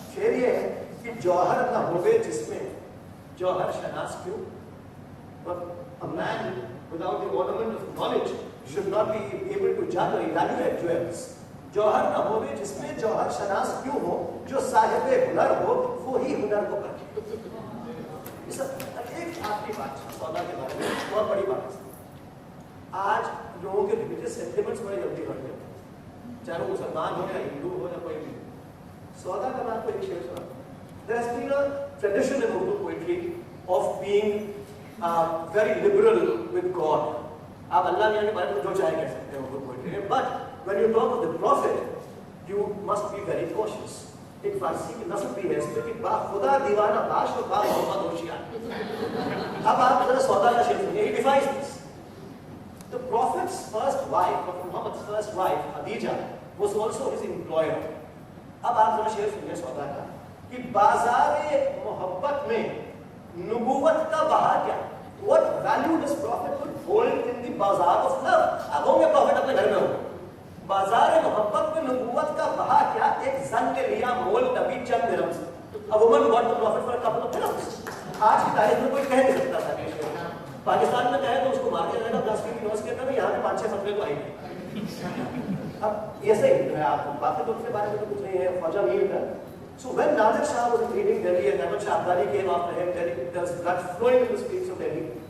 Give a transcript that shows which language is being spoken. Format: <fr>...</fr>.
<hi>शेर ये है कि जौहर न होवे जिसमें जौहर शनास क्यों,</hi> <en>but a man without the ornament of knowledge should not be able to judge or evaluate jewels.</en> <hi>जौहर न होवे जिसमें जौहर शनास क्यों हो, जो साहिबे हुनर हो वो ही हुनर को परखे। एक आखिरी बात सौदा के बारे में, बहुत बड़ी बात है। आज लोगों के रिलीजियस सेंटिमेंट्स बड़े जल्दी बढ़ गए, चाहे वो मुसलमान हो या हिंदू हो या कोई भी। सौदा का मैं आपको एक शेर सुनाता हूँ।</hi> <en>There has been a tradition in Urdu poetry of being very liberal with God.</en> <hi>आप अल्लाह मियां के बारे में जो चाहे कह सकते हैं</hi> <en>Urdu poetry</en> <hi>में,</hi> <en>but when you talk of the Prophet, you must be very cautious.</en> <hi>एक फारसी की नस्ल भी है इसमें कि</hi> <fa>बा खुदा दीवाना बाश और बा मोहम्मद होशियार।</fa> <hi>अब आप जरा सौदा का शेर सुनिए,</hi> <en>he defines this. The Prophet's first wife, Prophet Muhammad's first wife, Khadija, was also his employer.</en> <hi>अब आप जरा शेर सुनिए सौदा का कि बाजारे मोहब्बत में नबूवत का बहा क्या?</hi> <en>What value does Prophet could hold in the bazaar of love?</en> <hi>अब होंगे Prophet अपने घर में हो, बाजारे मोहब्बत में नबूवत का बहा क्या? एक जन के लिया मोल नबी चंद दिरहम से।</hi> <en>A woman got the Prophet for a couple of dirhams.</en> <hi>आज की तारीख में कोई कह नहीं सकता था कि पाकिस्तान में कहे तो उसको मार दिया जाएगा, 10 की नोज के अंदर, यहाँ पे 5-6 फतवे तो आएंगे। अब ऐसे ही है, आपको बाकी तो उसके बारे में तो कुछ नहीं है।</hi> <en>ख्वाजा मीर का, so when Nadir Shah was invading Delhi and Ahmad Shah Abdali came after him, there was blood flowing in the streets of Delhi.</en>